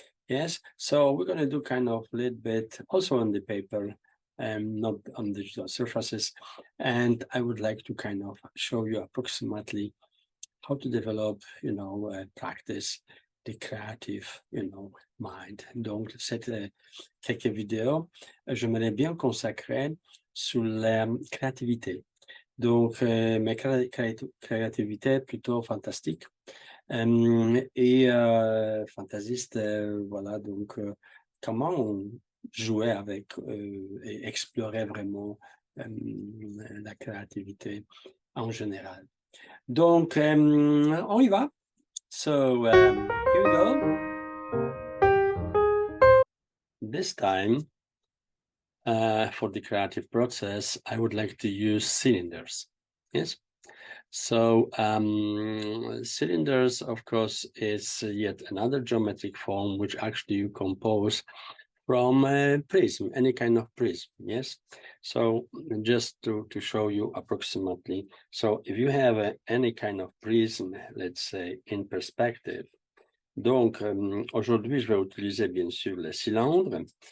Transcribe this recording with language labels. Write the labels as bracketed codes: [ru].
[en] Yes, so we're going to do kind of a little bit also on the paper, not on digital surfaces, and I would like to kind of show you approximately how to develop, practice the creative, mind. [fr] Donc, cette quelques vidéos, j'aimerais bien consacrer sur la créativité. Donc, ma créativité plutôt fantastique et fantasiste, voilà. Donc, comment on jouait avec et explorer vraiment la créativité en général. Donc, on y va. So here we go. [en] This time, for the creative process, I would like to use cylinders. Yes. So cylinders, of course, is yet another geometric form which actually you compose from a prism, any kind of prism. Yes. So just to show you approximately. So if you have any kind of prism, let's say in perspective. [fr] Donc, aujourd'hui, je vais utiliser bien sûr le cylindre.